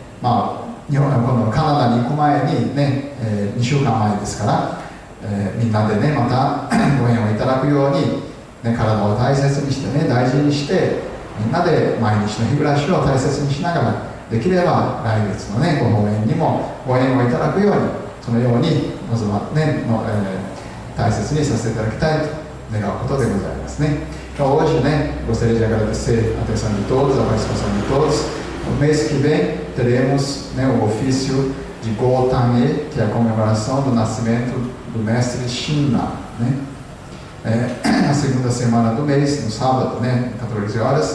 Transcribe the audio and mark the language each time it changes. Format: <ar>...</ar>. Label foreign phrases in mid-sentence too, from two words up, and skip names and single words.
<ja>日本は今度カナダに行く前にね、2週間前ですから、みんなでねまたご縁をいただくように、ね、体を大切にしてね大事にしてみんなで毎日の日暮らしを大切にしながら、できれば来月のねご法縁にもご縁をいただくように、そのようにまずはね大切にさseていただきたいと願うことでございます né?</ja> <pt>Então hoje, né, gostaria de agradecer a atenção de todos, a participação de todos. No mês que vem teremos, né, o ofício de Gotane, que é a comemoração do nascimento do mestre Shinna, né? Na segunda semana do mês, no sábado, né, 14 horas.</pt>